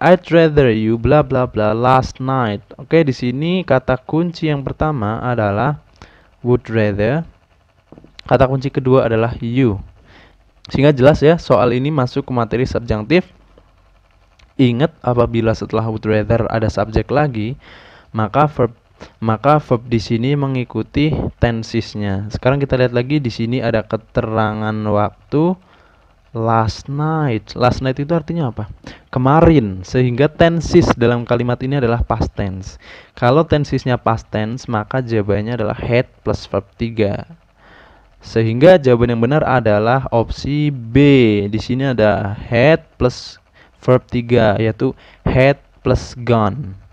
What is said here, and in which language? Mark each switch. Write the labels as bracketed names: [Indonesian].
[English] I'd rather you bla bla bla last night. [Indonesian] Oke, di sini kata kunci yang pertama adalah would rather. Kata kunci kedua adalah you. Sehingga jelas ya, soal ini masuk ke materi subjunctive. Ingat, apabila setelah would rather ada subjek lagi, maka verb di sini mengikuti tensesnya. Sekarang kita lihat lagi, di sini ada keterangan waktu last night. Last night itu artinya apa? Kemarin. Sehingga tenses dalam kalimat ini adalah past tense. Kalau tensesnya past tense, maka jawabannya adalah had plus verb 3. Sehingga jawaban yang benar adalah opsi B. Di sini ada had plus verb 3, yaitu had plus gone.